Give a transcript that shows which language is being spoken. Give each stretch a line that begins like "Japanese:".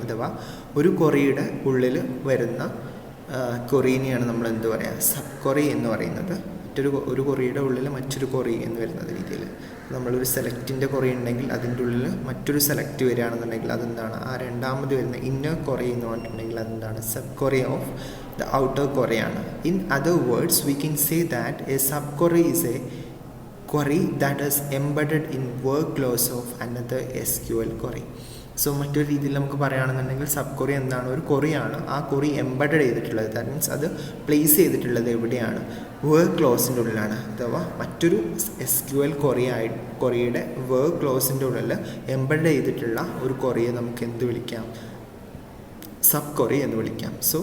Malayalam: അഥവാ ഒരു ക്വറിയുടെ ഉള്ളിൽ വരുന്ന ക്വറീനെയാണ് നമ്മൾ എന്ത് പറയുക, സബ് ക്വറി എന്ന് പറയുന്നത്. ഒരു ക്വറിയുടെ ഉള്ളിൽ മറ്റൊരു ക്വറി എന്ന് വരുന്നത് രീതിയിൽ നമ്മളൊരു സെലക്റ്റിൻ്റെ ക്വറി ഉണ്ടെങ്കിൽ അതിൻ്റെ ഉള്ളിൽ മറ്റൊരു സെലക്ട് വരികയാണെന്നുണ്ടെങ്കിൽ അതെന്താണ്, ആ രണ്ടാമത് വരുന്ന ഇന്നർ ക്വറി എന്ന് പറഞ്ഞിട്ടുണ്ടെങ്കിൽ അതെന്താണ്,
English: sub query of the outer query
Malayalam: ആണ്.
English: In other words, we can say that a subquery is a query that is embedded in work clause of another SQL query.
Malayalam: മറ്റൊരു രീതിയിൽ നമുക്ക് പറയുകയാണെന്നുണ്ടെങ്കിൽ സബ് ക്വറി എന്താണ്, ഒരു ക്വറിയാണ്. ആ ക്വറി എംബഡഡ് ചെയ്തിട്ടുള്ളത്,
English: that means
Malayalam: അത് പ്ലേസ് എവിടെയാണ്, വർക്ക് ക്ലോസിൻ്റെ ഉള്ളിലാണ്. അഥവാ മറ്റൊരു SQL ക്വറിയുടെ വർക്ക് ക്ലോസിൻ്റെ ഉള്ളിൽ എംബഡ് ചെയ്തിട്ടുള്ള ഒരു ക്വറിയെ നമുക്ക് എന്ത് വിളിക്കാം, സബ് ക്വറി എന്ന് വിളിക്കാം.